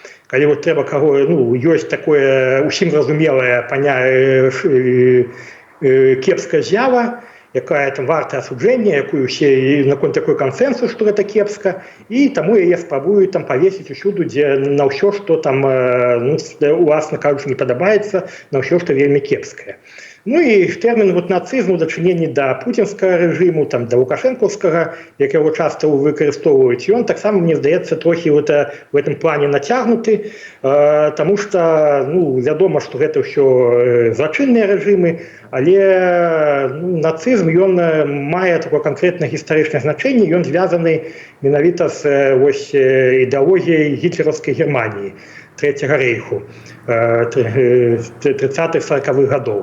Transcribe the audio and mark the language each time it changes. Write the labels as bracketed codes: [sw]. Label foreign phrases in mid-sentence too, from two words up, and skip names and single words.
[be] Калі вот трэба каго, ёсць такое усім зразумелае кепская з'ява, якая там варта асуджэння, якую усе наконт такой кансэнсус, што гэта кепска, і таму яе спрабуюць там павесіць усюду, дзе на ўсё, што там, уласна кажучы, не падабаецца, на ўсё, што вельмі кепскае. Ну і тэрмін нацызму ў дачыненні да пуцінскага рэжыму, да лукашэнкаўскага, як яго часта выкарыстоўваюць, ён таксама, мне здаецца, трохі [ru] в этом плане [be] нацягнуты, таму што вядома, што гэта ўсё злачынныя рэжымы, але нацызм, ён мае такое канкрэтнае гістарычнае значэнне, ён звязаны менавіта з ідэалогіяй гітлераўскай Германіі, Трэцяга рэйху 30-х-40-х гадоў.